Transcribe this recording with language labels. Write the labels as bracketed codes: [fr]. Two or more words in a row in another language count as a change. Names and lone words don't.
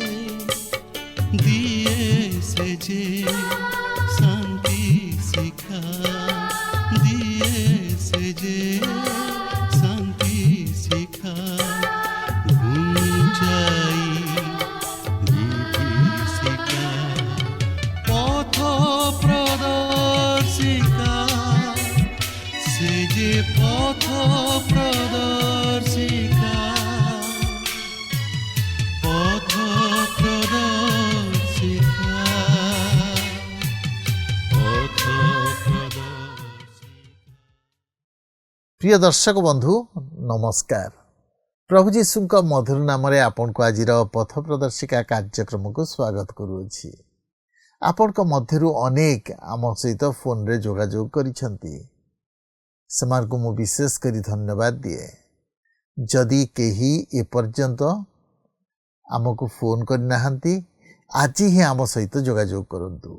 [or] ଦିଏ ସେ ଯେ ଶାନ୍ତି ଶିଖା, ଦିଏ ସେ ଯେ ଶାନ୍ତି ଶିଖା। ଘୁଞ୍ଚାଇ ବିଭୀଷିକା ପଥ ପ୍ରଦର୍ଶିକା, ସେ ଯେ ପଥ ପ୍ରଦର୍ଶିକା, ପଥ ପ୍ରଦର୍ଶିକା, ପଥ ପ୍ରଦର୍ଶିକା। ପ୍ରିୟ ଦର୍ଶକ ବନ୍ଧୁ ନମସ୍କାର। ପ୍ରଭୁ ଯୀଶୁଙ୍କ ମଧୁର ନାମରେ ଆପଣଙ୍କୁ ଆଜିର ପଥ ପ୍ରଦର୍ଶିକା କାର୍ଯ୍ୟକ୍ରମକୁ ସ୍ୱାଗତ କରୁଅଛି। ଆପଣଙ୍କ ମଧ୍ୟରୁ ଅନେକ ଆମ ସହିତ ଫୋନରେ ଯୋଗାଯୋଗ କରିଛନ୍ତି। ସେମାନଙ୍କୁ ମୁଁ ବିଶେଷ କରି ଧନ୍ୟବାଦ ଦିଏ। ଯଦି କେହି ଏପର୍ଯ୍ୟନ୍ତ ଆମକୁ ଫୋନ୍ କରିନାହାନ୍ତି, ଆଜି ହିଁ ଆମ ସହିତ ଯୋଗାଯୋଗ କରନ୍ତୁ।